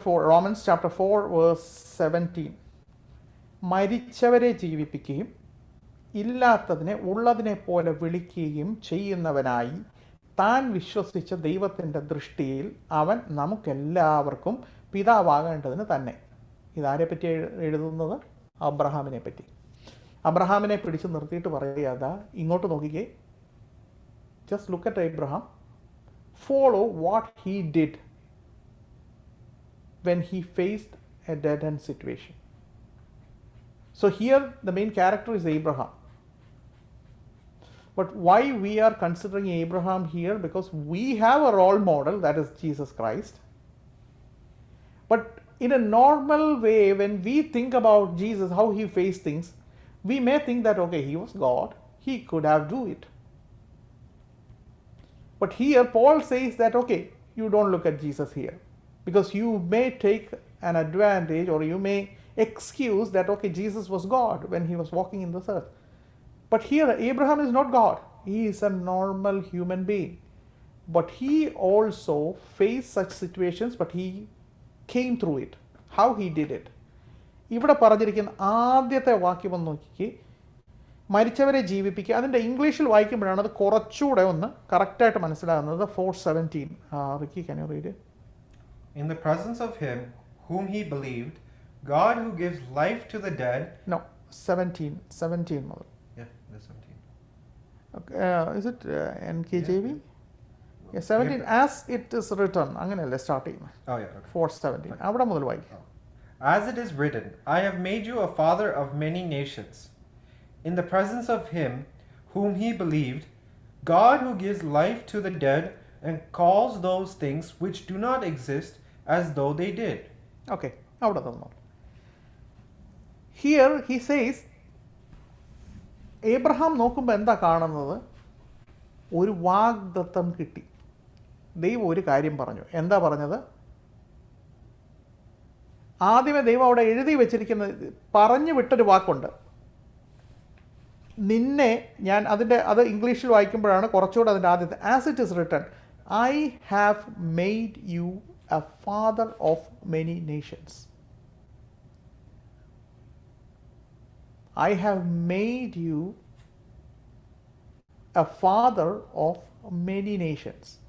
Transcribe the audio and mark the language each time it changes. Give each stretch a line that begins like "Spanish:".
English: Romans chapter 4 verse 17.
Malayalam: മരിച്ചവരെ ജീവിപ്പിക്കുകയും ഇല്ലാത്തതിനെ ഉള്ളതിനെ പോലെ വിളിക്കുകയും ചെയ്യുന്നവനായി താൻ വിശ്വസിച്ച ദൈവത്തിൻ്റെ ദൃഷ്ടിയിൽ അവൻ നമുക്കെല്ലാവർക്കും പിതാവാകേണ്ടതിന് തന്നെ. ഇതാരെ പറ്റി എഴുതുന്നത്? അബ്രഹാമിനെ പറ്റി. അബ്രഹാമിനെ പിടിച്ച് നിർത്തിയിട്ട് പറയുക, ഇങ്ങോട്ട് നോക്കിക്കേ,
English: Just look at Abraham, follow what he did when he faced a dead end situation. So here the main character is Abraham. But why we are considering Abraham here? Because we have a role model, that is Jesus Christ. But in a normal way, when we think about Jesus, how he faced things, we may think that, okay, he was God, he could have do it. But here Paul says that, okay, you don't look at Jesus here, because you may take an advantage, or you may excuse that, okay, Jesus was God when he was walking in this earth. But here Abraham is not God. He is a normal human being. But he also faced such situations, but he came through it. How he did it.
Malayalam: ഇവിടെ പറഞ്ഞിരിക്കുന്ന ആദ്യത്തെ വാക്യം ഒന്ന് നോക്കിക്കേ, മരിച്ചവരെ ജീവിപ്പിക്കുക. അതിൻ്റെ ഇംഗ്ലീഷിൽ വായിക്കുമ്പോഴാണ് അത് കുറച്ചുകൂടെ ഒന്ന് കറക്റ്റായിട്ട് മനസ്സിലാകുന്നത്.
English: 4:17. Ricky, can you read it? In the presence of him whom he believed, God who gives life to the dead.
Malayalam: No, 17 മുതൽ.
English: Yeah, verse 17. Is it NKJV? Yeah, 17. As it is written.
Malayalam: അങ്ങനെയല്ലേ start ചെയ്യുന്നത്?
English: Oh, yeah, okay.
Malayalam: 4:17. അവിടെ മുതൽ വായിക്കാം.
English: As it is written, I have made you a father of many nations. In the presence of him whom he believed, God who gives life to the dead and calls those things which do not exist as though they did.
Malayalam: Okay, അവിടെ തന്നു.
English: Here he says,
Malayalam: Abraham നോക്കുമ്പോൾ എന്താ കാണുന്നത്? ഒരു വാഗ്ദത്തം കിട്ടി. ദൈവം ഒരു കാര്യം പറഞ്ഞു. എന്താ പറഞ്ഞത്? ആദ്യമേ ദൈവം അവിടെ എഴുതി വെച്ചിരിക്കുന്നത് പറഞ്ഞു വിട്ടൊരു വാക്കുണ്ട്. നിന്നെ ഞാൻ അത് ഇംഗ്ലീഷിൽ വായിക്കുമ്പോഴാണ് കുറച്ചുകൂടെ അതിൻ്റെ ആദ്യത്തെ.
English: As it is written, I have made you a father of many nations. I have made you a father of many nations.